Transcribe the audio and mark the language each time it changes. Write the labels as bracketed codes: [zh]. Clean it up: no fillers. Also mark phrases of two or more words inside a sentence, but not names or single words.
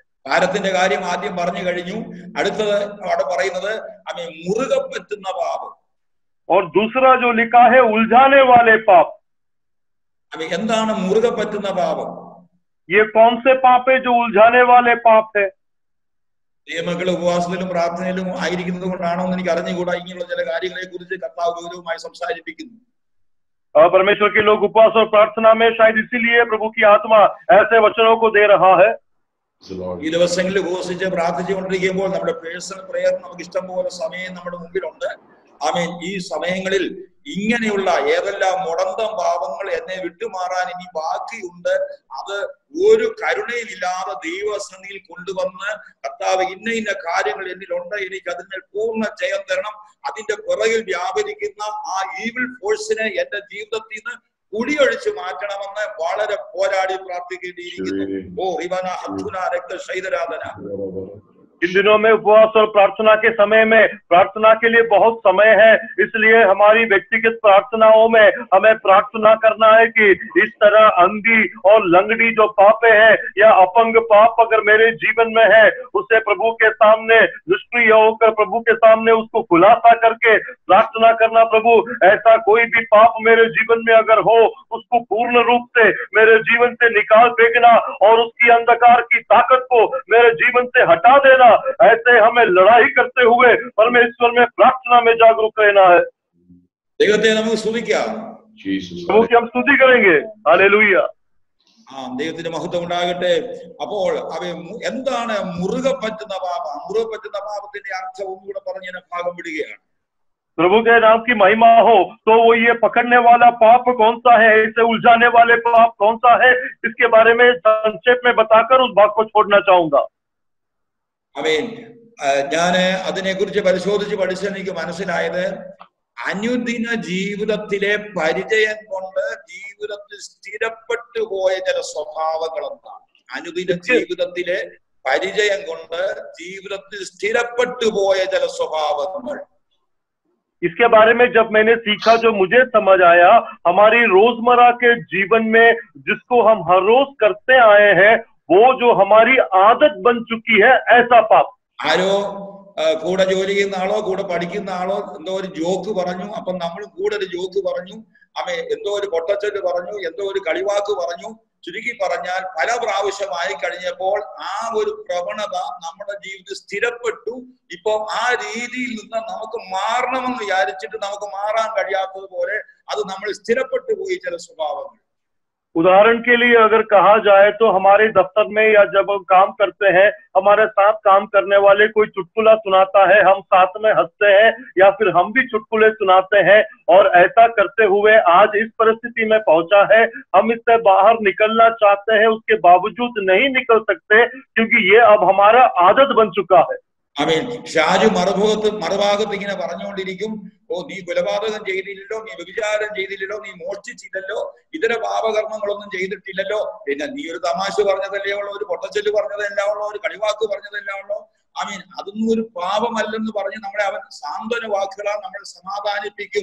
[ml] ഭാരത്തിന്റെ കാര്യം ആദ്യം പറഞ്ഞു കഴിഞ്ഞു. അടുത്തത് അവിടെ പറയുന്നത് മുറുകെ പറ്റുന്ന പാപം. [hi] और दूसरा जो लिखा है उलझाने वाले पाप. [ml] എന്താണ് മുറുകെ പറ്റുന്ന പാപം? [hi] ये कौन से पाप है जो उलझाने वाले पाप है? [ml] ദൈവമക്കൾ ഉപവാസത്തിലും പ്രാർത്ഥനയിലും ആയിരിക്കുന്നത് കൊണ്ടാണോ എന്ന് എനിക്ക് അറിഞ്ഞുകൂടാ. ഇങ്ങനെയുള്ള ചില കാര്യങ്ങളെ കുറിച്ച് കർത്താവ് ഗൗരവമായി സംസാരിപ്പിക്കുന്നു. [hi] परमेश्वर के लोग उपवास और प्रार्थना में शायद इसीलिए प्रभु की आत्मा ऐसे वचनों को दे रहा है. [ml] ഈ ദിവസങ്ങളിൽ ഉപവസിച്ച് പ്രാർത്ഥിച്ചുകൊണ്ടിരിക്കുമ്പോൾ നമ്മുടെ [en] personal prayer [ml] നമുക്ക് ഇഷ്ടം പോലെ സമയം നമ്മുടെ മുമ്പിലുണ്ട്. ആമേൻ. ഈ സമയങ്ങളിൽ ഇങ്ങനെയുള്ള ഏതെല്ലാം മുടന്തം പാപങ്ങൾ എന്നെ വിട്ടുമാറാൻ ഇനി ബാക്കിയുണ്ട്, അത് ഒരു കരുണയിലില്ലാതെ ദൈവസന്നിധിയിൽ കൊണ്ടുവന്ന് കർത്താവ് ഇന്ന ഇന്ന കാര്യങ്ങൾ എന്നിലുണ്ട്, എനിക്ക് അതിന്മേൽ പൂർണ്ണ ജയം തരണം, അതിന്റെ പുറകിൽ വ്യാപരിക്കുന്ന ആ [en] evil force [ml] എന്റെ ജീവിതത്തിൽ നിന്ന് കുടിയൊഴിച്ചു മാറ്റണമെന്ന് വളരെ പോരാടി പ്രാർത്ഥിക്കേണ്ടിയിരിക്കുന്നു. ഓ റിവന ഹത്തുന രക്തശൈതരാധന. [hi] इन दिनों में उपवास और प्रार्थना के समय में प्रार्थना के लिए बहुत समय है, इसलिए हमारी व्यक्तिगत प्रार्थनाओं में हमें प्रार्थना करना है कि इस तरह अंधी और लंगड़ी जो पापे हैं या अपंग पाप अगर मेरे जीवन में है, उसे प्रभु के सामने निष्क्रिय होकर प्रभु के सामने उसको खुलासा करके प्रार्थना करना, प्रभु ऐसा कोई भी पाप मेरे जीवन में अगर हो उसको पूर्ण रूप से मेरे जीवन से निकाल फेंकना और उसकी अंधकार की ताकत को मेरे जीवन से हटा देना। ऐसे हमें लड़ाई करते हुए परमेश्वर में प्रार्थना में जागरूक रहना है. [ml] ദൈവത്തെ നമുക്ക് സ്തുതിക്കാം. [hi] प्रभु की हम स्तुति करेंगे. हालेलुया. [ml] ദൈവത്തിന്റെ മഹത്വം ഉണ്ടാകട്ടെ. അപ്പോൾ എന്താണ് മുറുകെ പറ്റുന്ന പാപം? മുറുകെ പറ്റുന്ന പാപത്തിന്റെ അർത്ഥം ഒന്നുകൂടെ പറഞ്ഞ് ഞാൻ ഭാഗം വിടുകയാണ്. [hi] प्रभु के नाम की महिमा हो. तो वो ये पकड़ने वाला पाप कौन सा है, इसे उलझाने वाले पाप कौन सा है, इसके बारे में संक्षेप में बताकर उस भाग को छोड़ना चाहूंगा. [ml] ഞാന് അതിനെ കുറിച്ച് പരിശോധിച്ച് പഠിച്ച് എനിക്ക് മനസ്സിലായത് അനുദിന ജീവിതത്തിലെ പരിചയം കൊണ്ട് ജീവിതത്തിൽ സ്ഥിരപ്പെട്ടു പോയ ചില സ്വഭാവങ്ങൾ എന്താണ്? അനുദിന ജീവിതത്തിലെ പരിചയം കൊണ്ട് ജീവിതത്തിൽ സ്ഥിരപ്പെട്ടു പോയ ചില സ്വഭാവങ്ങൾ. [hi] इसके बारे में जब मैंने सीखा, जो मुझे समझ आया, हमारी रोजमर्रा के जीवन में जिसको हम हर रोज करते आए हैं, वो जो हमारी आदत बन चुकी है, ऐसा पाप. [ml] ആരോ കൂടെ ജോലി ചെയ്യുന്ന ആളോ കൂടെ പഠിക്കുന്ന ആളോ എന്തോ ഒരു ജോക്ക് പറഞ്ഞു, അപ്പൊ നമ്മൾ കൂടെ ഒരു ജോക്ക് പറഞ്ഞു, എന്തോ ഒരു പൊട്ടച്ചൊല്ല് പറഞ്ഞു, എന്തോ ഒരു കളിവാക്ക് പറഞ്ഞു. ചുരുക്കി പറഞ്ഞാൽ പല പ്രാവശ്യമായി കഴിഞ്ഞപ്പോൾ ആ ഒരു പ്രവണത നമ്മുടെ ജീവിതത്തിൽ സ്ഥിരപ്പെട്ടു. ഇപ്പൊ ആ രീതിയിൽ നിന്ന് നമുക്ക് മാറണമെന്ന് വിചാരിച്ചിട്ട് നമുക്ക് മാറാൻ കഴിയാത്തതുപോലെ അത് നമ്മൾ സ്ഥിരപ്പെട്ടു പോയി ചില സ്വഭാവങ്ങൾ. [hi] उदाहरण के लिए अगर कहा जाए तो हमारे दफ्तर में या जब हम काम करते हैं, हमारे साथ काम करने वाले कोई चुटकुला सुनाता है, हम साथ में हंसते हैं या फिर हम भी चुटकुले सुनाते हैं, और ऐसा करते हुए आज इस परिस्थिति में पहुंचा है, हम इससे बाहर निकलना चाहते हैं, उसके बावजूद नहीं निकल सकते क्योंकि ये अब हमारा आदत बन चुका है. [ml] ഷാജു മറുഭാഗത്ത് ഇങ്ങനെ പറഞ്ഞുകൊണ്ടിരിക്കും, ഓ നീ കൊലപാതകം ചെയ്തില്ലല്ലോ, നീ വ്യഭിചാരം ചെയ്തില്ലല്ലോ, നീ മോഷ്ടിച്ചില്ലല്ലോ, ഇതര പാപകർമ്മങ്ങളൊന്നും ചെയ്തിട്ടില്ലല്ലോ, പിന്നെ നീ ഒരു തമാശ പറഞ്ഞതല്ലേ ഉള്ളൂ, ഒരു പൊട്ടച്ചൊല്ല് പറഞ്ഞതല്ല ഉള്ളൂ, ഒരു കളിവാക്ക് പറഞ്ഞതല്ല ഉള്ളൂ. അതൊന്നും ഒരു പാപമല്ലെന്ന് പറഞ്ഞ് നമ്മളെ അവൻ സാന്ത്വന വാക്കുകളാൽ നമ്മൾ സമാധാനിപ്പിക്കും.